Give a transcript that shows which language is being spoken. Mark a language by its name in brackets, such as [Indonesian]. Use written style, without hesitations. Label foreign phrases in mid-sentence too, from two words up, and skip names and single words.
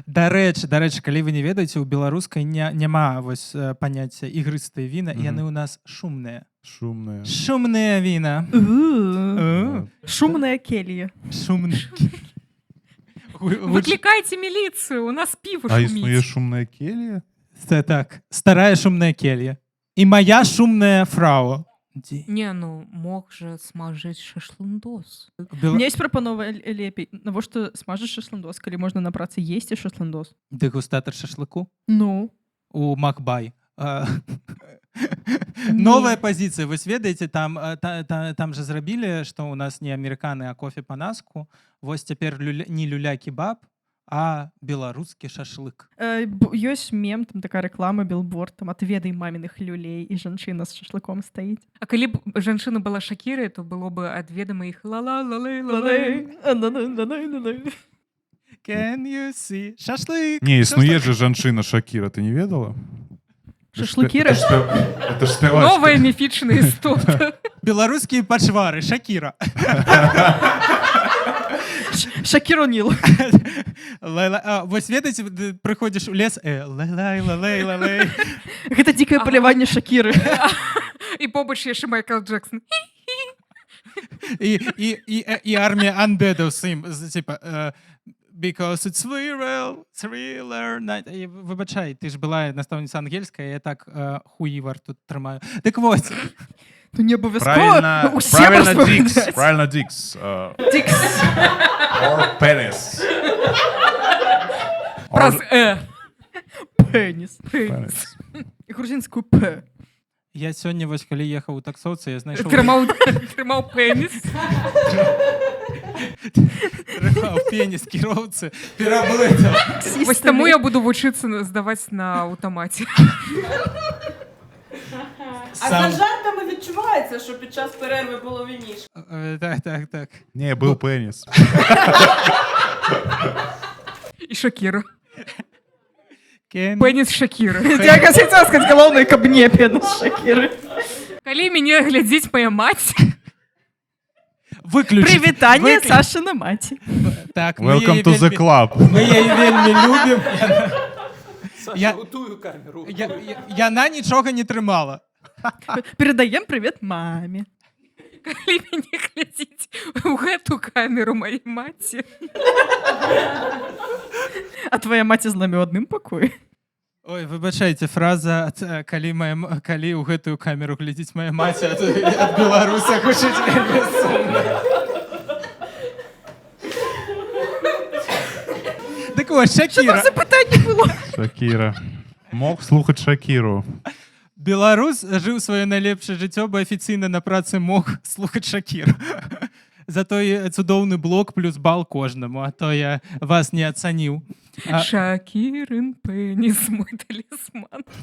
[Belarusian] Дарэчы, калі вы не ведаеце, у беларускай няма вось паняцця ігрыстыя віна, яны ў нас шумныя. Шумная. Шумныя віна. Шумная келья. Шумныя. Выклікайце міліцыю, у нас піва А існуе шуміць. шумная келья? Так, старая шумная келья. І моя шумная фрау. Не, ну мог же смажыць шашлындос. [Russian] У меня есть [Belarusian] прапанова лепей. Навошта смажыць шашлындос, калі можна на працы есці шашлындос? Дэгустатар шашлыку Ну. у Макбай. Новая пазіцыя. Вы ведаеце, там же зрабілі, што ў нас не амерыканы, а кофе па-наску. Вось цяпер не люля-кебаб, а беларускі шашлык. Ёсць мем, там такая рэклама, билборд, там [Russian] «Отведай маминых люлей», [Belarusian] і жанчына з шашлыком стаіць. А калі б жанчына была Шакірай, то было бы адведама іх ла-ла-ла-лай. [English] Can you see? [Belarusian] Шашлык! Не, існуе же жанчына Шакіра, ты не ведала? Шашлыкіра? Это ж спявачка. Новая міфічная істота. Беларускія пачвары, Шакіра. Шакіру Ніл. Вось ведаеце, прыходзіш у лес, лай-лай-лай-лай-лай. Гэта дзікае паляванне Шакіры. І побач яшчэ Майкл Джексон. І армія андедаў з ім, типа, [English] Because it's thriller night. [Ukrainian] Вибачай, ти ж була наставниця ангельська, я так хуївар тут тримаю. [Russian] Так вот. [Ukrainian] Ну не обов'язково. Правильно, Усі правильно, розповідають. Дикс. Правильно, Дикс. Дикс. [English] Or penis. [Ukrainian] Раз Пеніс. [English] Penis. [Ukrainian] Грузинською П. Я сьогодні, ось коли їхав у таксовці, я знайшов тримав пеніс. тримав пеніс кіровці, переблитав. Ось тому я буду вчитися здавати на автоматі. А за жартами відчувається, що під час перерви було вініше. Так. [Russian] Не, был пенис. [Ukrainian] І Шакіра. Кен... Пеніс Шакіри. [Russian] Я хотела сказать, [Ukrainian] головне кабне пеніс Шакіри. Коли мене глядить моя мать, Виключіть. Привітання Сашина маті. Так, ми [English] Welcome [Ukrainian] її [English] to the [Ukrainian] вельми- [English] club. [Ukrainian] Ми її вельми любимо. Саша, готую камеру. Яна нічого не тримала. Передаємо привіт мамі. коли мене глядить у гэту камеру моей маті. А твоя маті з нами у одним покої? Ой, вибачайте, фраза [Belarusian] «Калі ў гэтую камеру глядзіць моя маці» ад беларуса гучыць вельмі сумна. [Russian] Так вот, [Ukrainian] Шакіра. Запитання було. [Russian] Шакира. Мог слухать Шакиру. [Belarusian] Беларус жыў сваё найлепшае жыццё, бо афіцыйна на працы мог слухаць Шакіру. Зато і цудоўны блок плюс бал кожнаму, а то я вас не ацаніў. Шакірин пеніс, мой талісман.